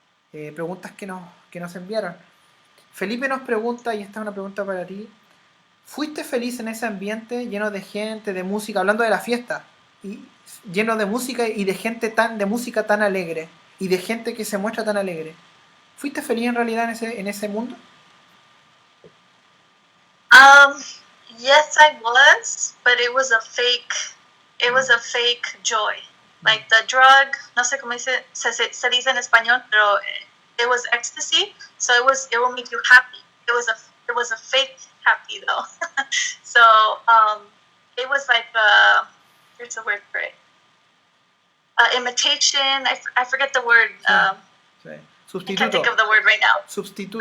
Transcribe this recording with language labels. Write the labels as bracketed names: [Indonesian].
[Spanish] Preguntas que nos enviaron. Felipe nos pregunta, y esta es una pregunta para ti, ¿Fuiste feliz en ese ambiente lleno de gente, de música, hablando de la fiesta, y lleno de música y de gente de música tan alegre y de gente que se muestra tan alegre? ¿Fuiste feliz en realidad en ese mundo? [English] Um, yes, I was, but it was a fake. It was a fake joy. Like the drug, [Spanish] no sé cómo se dice en español, pero [English] it was ecstasy. So it will make you happy. It was a fake happy though. So it was like here's the word for it. Imitation. I forget the word. [Spanish] Sí. [English] I can't think of the word right now. [Spanish] Substituto.